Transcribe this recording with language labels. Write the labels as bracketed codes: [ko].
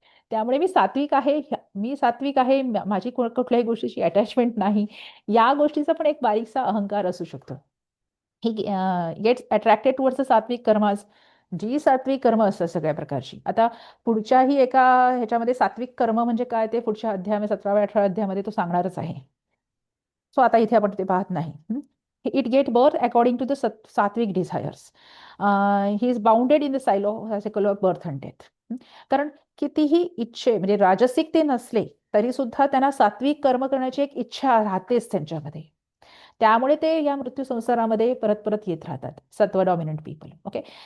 [mr] त्यामुळे मी सात्विक आहे, मी सात्विक आहे, माझी कुठल्याही गोष्टीची अटॅचमेंट नाही, या गोष्टीचा पण एक बारीकसा अहंकार असू शकतो. [en] He gets attracted towards sattvik karmas. [mr] जी सात्विक कर्म असतात सगळ्या प्रकारची. आता पुढच्याही एका ह्याच्यामध्ये सात्विक कर्म म्हणजे काय ते पुढच्या अध्यायामध्ये 17व्या-18व्या अध्यायामध्ये तो सांगणारच आहे. सो आता इथे आपण ते पाहत नाही. [en] It get birth according to the sattvik desires. He is bounded in the cycle of birth and death. [mr] कारण कितीही इच्छे म्हणजे राजसिक ते नसले तरी सुद्धा त्यांना सात्विक कर्म करण्याची एक इच्छा राहतेच त्यांच्यामध्ये. त्यामुळे ते या मृत्यू संसारामध्ये परत परत येत राहतात, [en] Sattva dominant people. [mr] ओके.